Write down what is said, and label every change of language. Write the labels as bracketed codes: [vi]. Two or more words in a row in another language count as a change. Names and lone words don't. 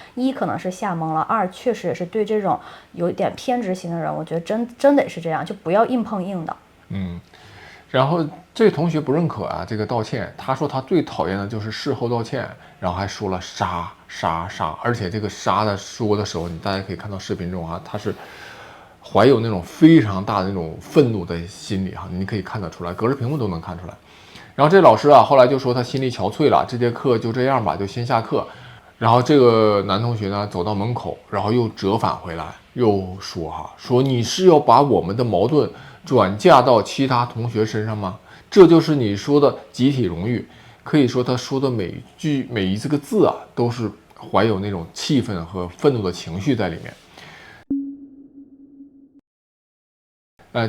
[zh] 一可能是嚇懵了，二確實也是對這種有點偏執型的人，我覺得真得是這樣，就不要硬碰硬的。然後這位同學不認可啊，這個道歉，他說他最討厭的就是事後道歉，然後還說了殺，而且這個殺的說的时候，大家可以看到視頻中啊，他是懷有那種非常大的那種憤怒的心理哈，你可以看得出來，隔着屏幕都能看出来。然後這老師啊，後来就說他心力憔悴了，這節課就這樣吧，就先下課。然後這個男同學呢走到門口，然後又折返回來，又說你是要把我們的矛盾轉嫁到其他同學身上嗎？這就是你說的集體榮譽。可以說他說的每一這個字啊，都是懷有那種氣憤和憤怒的情緒在裡面。